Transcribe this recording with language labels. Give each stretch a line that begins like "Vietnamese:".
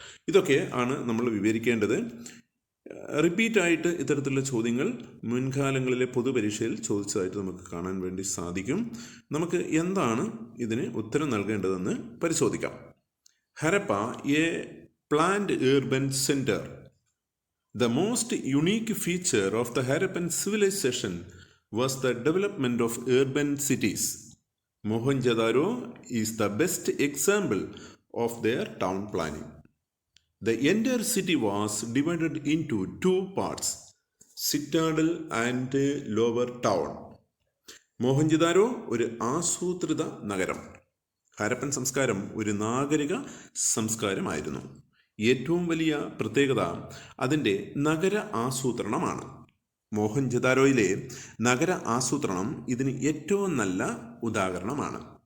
Malayalam: ഇതൊക്കെ ആണ് നമ്മൾ വിവരിക്കേണ്ടത്. റിപ്പീറ്റായിട്ട് ഇത്തരത്തിലുള്ള ചോദ്യങ്ങൾ മുൻകാലങ്ങളിലെ പൊതുപരീക്ഷയിൽ ചോദിച്ചതായിട്ട് നമുക്ക് കാണാൻ വേണ്ടി സാധിക്കും. നമുക്ക് എന്താണ് ഇതിന് ഉത്തരം നൽകേണ്ടതെന്ന് പരിശോധിക്കാം.
English: Harappa, a planned urban center. The most unique feature of the Harappan civilization was the development of urban cities. Mohenjo-daro is the best example of their town planning. The entire city was divided into 2 parts, citadel and lower town.
Malayalam: Mohenjo-daro ഒരു ആസൂത്രിത നഗരം. ഹരപ്പൻ സംസ്കാരം ഒരു നാഗരിക സംസ്കാരമായിരുന്നു. ഏറ്റവും വലിയ പ്രത്യേകത അതിൻ്റെ നഗര ആസൂത്രണമാണ്. മോഹൻജദാരോയിലെ നഗര ആസൂത്രണം ഇതിന് ഏറ്റവും നല്ല ഉദാഹരണമാണ്.